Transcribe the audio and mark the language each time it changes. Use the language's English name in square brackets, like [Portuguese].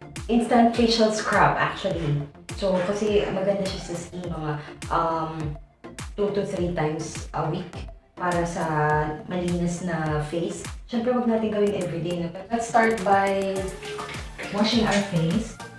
[English] Instant facial scrub, actually. [Filipino] So, kasi maganda siya sa skin, mga [English] 2 to 3 times a week. [Filipino] para sa malinis na face. Siyempre, wag natin gawin everyday. No? [English] Let's start by washing our face.